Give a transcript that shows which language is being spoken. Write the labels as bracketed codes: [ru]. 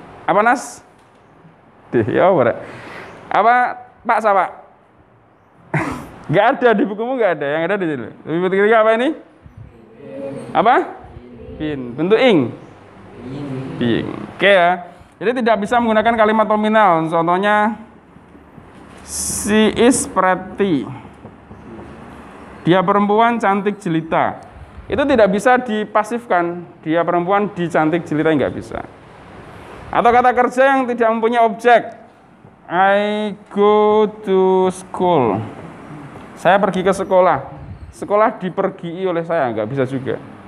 [id] Apa, Nas? D. Ya, apa, Pak Sapa? Enggak ada di bukumu, enggak ada. Yang ada di sini. To be bentuk ketiga apa ini? Apa? Bin. Bentuk ing. Being. Oke ya. Jadi tidak bisa menggunakan kalimat nominal. Contohnya [en] she is pretty. [id] Dia perempuan cantik jelita. Itu tidak bisa dipasifkan. Dia perempuan dicantik jelita enggak bisa. Atau kata kerja yang tidak mempunyai objek. [en] I go to school. [id] Saya pergi ke sekolah. Sekolah dipergii oleh saya, enggak bisa juga.